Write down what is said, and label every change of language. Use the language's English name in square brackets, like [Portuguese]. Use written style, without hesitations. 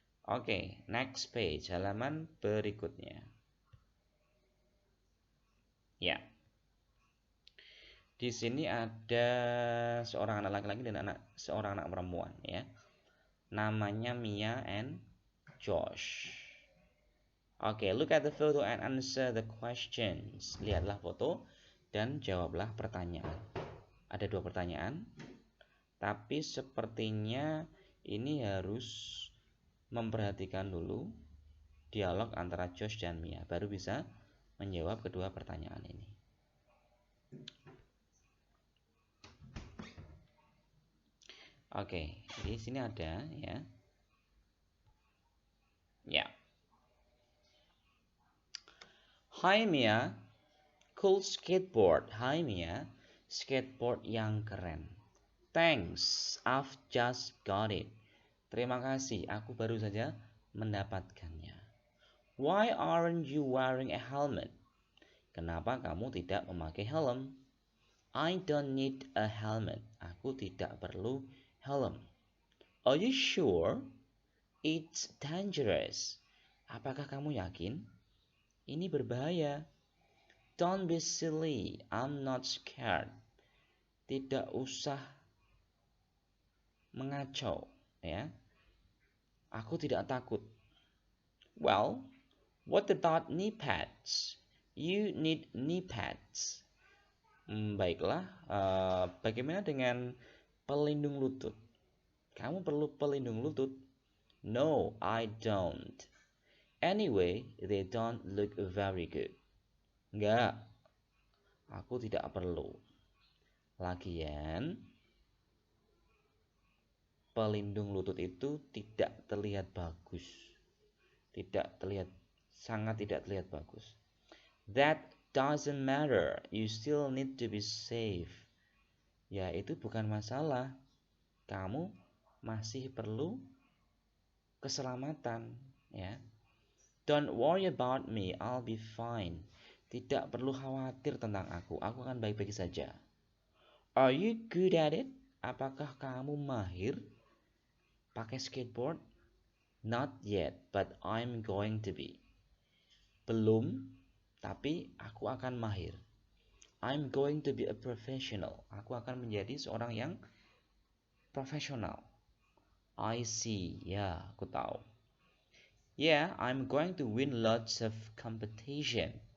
[Indonesian] Oke, next page, halaman berikutnya. Ya. Di sini ada seorang anak laki-laki dan seorang anak perempuan ya. Namanya Mia and Josh. [English] Oke, look at the photo and answer the questions. [Indonesian] Lihatlah foto dan jawablah pertanyaan. Ada 2 pertanyaan, tapi sepertinya ini harus memperhatikan dulu dialog antara Josh dan Mia, baru bisa menjawab kedua pertanyaan ini. Oke, di sini ada ya. Ya. [English] Hi Mia, cool skateboard. Hi Mia, [Indonesian] skateboard yang keren. [English] Thanks, I've just got it. [Indonesian] Terima kasih, aku baru saja mendapatkannya. [English] Why aren't you wearing a helmet? [Indonesian] Kenapa kamu tidak memakai helm? [English] I don't need a helmet. [Indonesian] Aku tidak perlu helm. [English] Are you sure? It's dangerous. [Indonesian] Apakah kamu yakin? Ini berbahaya. [English] Don't be silly. I'm not scared. [Indonesian] Tidak usah mengacau, ya. Aku tidak takut. [English] Well, what about knee pads? You need knee pads. [Indonesian] Baiklah, bagaimana dengan pelindung lutut? Kamu perlu pelindung lutut? [English] No, I don't. Anyway, they don't look very good. [Indonesian] Enggak, Aku tidak perlu. Lagian, pelindung lutut itu tidak terlihat bagus. Tidak terlihat, sangat tidak terlihat bagus. [English] That doesn't matter. You still need to be safe. [Indonesian] Ya, itu bukan masalah. Kamu masih perlu keselamatan, ya. [English] Don't worry about me, I'll be fine. [Indonesian] Tidak perlu khawatir tentang aku akan baik-baik saja. [English] Are you good at it? [Indonesian] Apakah kamu mahir pakai skateboard? [English] Not yet, but I'm going to be. [Indonesian] Belum, tapi aku akan mahir. [English] I'm going to be a professional. [Indonesian] Aku akan menjadi seorang yang profesional. [English] I see, [Indonesian] ya, aku tahu. [English] Yeah, I'm going to win lots of competition.